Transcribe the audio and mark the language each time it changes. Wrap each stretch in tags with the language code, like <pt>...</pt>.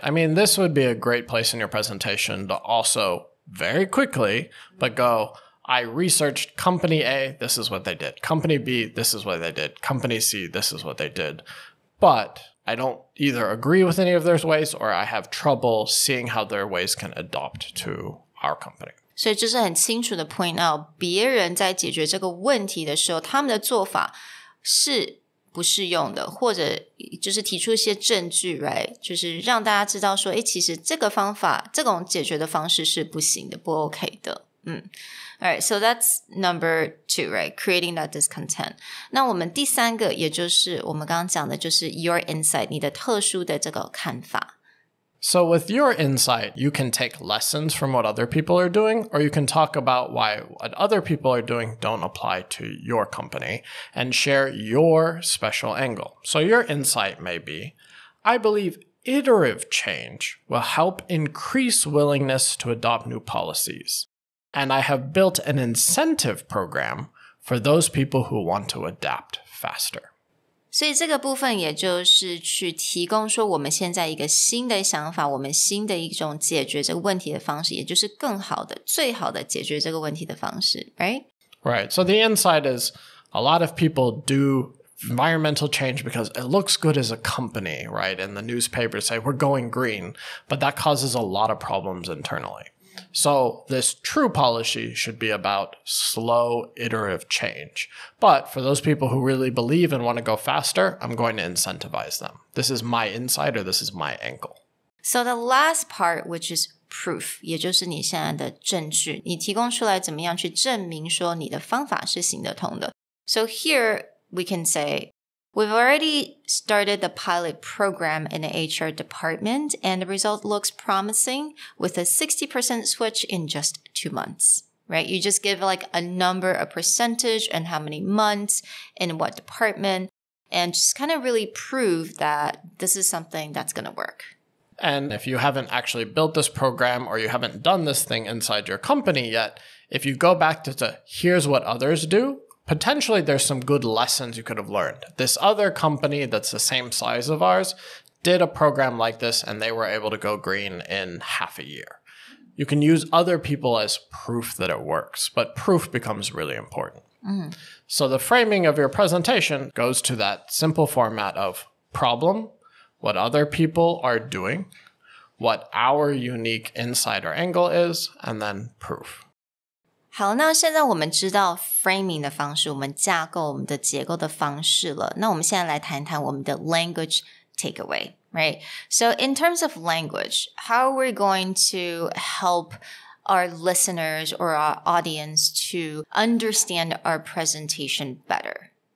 <en>I mean, this would be a great place in your presentation to also very quickly, but go, I researched company A, this is what they did. Company B, this is what they did. Company C, this is what they did. But I don't either agree with any of their ways or I have trouble seeing how their ways can adopt to our company.</en> <zh>所以就是很清楚的</zh> <en>point out</en> <zh>别人在解决这个问题的时候，他们的做法是不适用的，或者就是提出一些证据 right? 就是让大家知道说，其实这个方法，这种解决的方式是不行的，不 OK 的。</zh> <en>Alright, so that's number 2, right? Creating that discontent.</en> <zh>那我们第3个，也就是我们刚刚讲的，就是</zh> <en>your insight,</en> <zh>你的特殊的这个看法。</zh> <en>So with your insight, you can take lessons from what other people are doing, or you can talk about why what other people are doing don't apply to your company and share your special angle. So your insight may be, I believe iterative change will help increase willingness to adopt new policies. And I have built an incentive program for those people who want to adapt faster.</en> <zh>所以这个部分也就是去提供说我们现在一个新的想法，我们新的一种解决这个问题的方式，也就是更好的、最好的解决这个问题的方式 right?</zh> <en>Right. So the insight is a lot of people do environmental change because it looks good as a company, right? And the newspapers say we're going green, but that causes a lot of problems internally. So this true policy should be about slow, iterative change. But for those people who really believe and want to go faster, I'm going to incentivize them. This is my insight or this is my angle. So the last part, which is proof,</en> <zh>也就是你现在的证据，你提供出来怎么样去证明说你的方法是行得通的。</zh> <en>So here we can say, we've already started the pilot program in the HR department, and the result looks promising with a 60% switch in just 2 months, right? You just give like a number, a percentage, and how many months, in what department, and just kind of really prove that this is something that's going to work. And if you haven't actually built this program or you haven't done this thing inside your company yet, if you go back to here's what others do, potentially there's some good lessons you could have learned. This other company that's the same size of ours did a program like this and they were able to go green in half a year. You can use other people as proof that it works, but proof becomes really important. So the framing of your presentation goes to that simple format of problem, what other people are doing, what our unique insight or angle is, and then proof.</en> <zh>好，那现在我们知道 framing 的方式，我们架构我们的结构的方式了。那我们现在来谈谈我们的</zh> <en>language takeaway,</en> <zh>right?</zh> <en>So in terms of language, how are we going to help our listeners or our audience to understand our presentation better?</en>